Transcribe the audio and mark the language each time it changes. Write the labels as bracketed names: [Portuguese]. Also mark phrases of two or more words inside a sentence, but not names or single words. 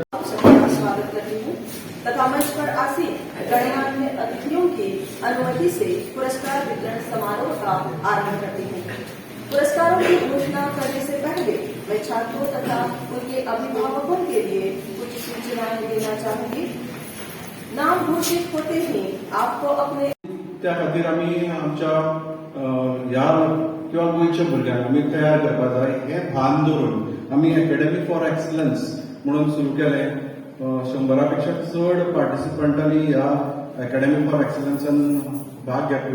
[Hindi] स्वागत करती हूँ तथा मंच पर आसीन गणमान्य अतिथियों की अनुमति से पुरस्कार वितरण समारोह का आरंभ करती हूँ। पुरस्कारों की घोषणा करने से पहले मैं छात्रों तथा उनके अभिभावकों के लिए कुछ सूचनाएं देना चाहूंगी। नाम घोषित होते ही आपको अपने [Konkani] त्या खातीर आमी आमच्या ह्या किंवा गोंयच्या भुरग्यांक आमी तयार करपाक जाय हें भान दवरून आमी अकॅडमी फॉर एक्सलन्स म्हणून सुरू केलें. 100 पेक्षा चड पार्टिसिपंटांनी ह्या अकॅडमी फॉर एक्सलन्सान भाग घेतलो.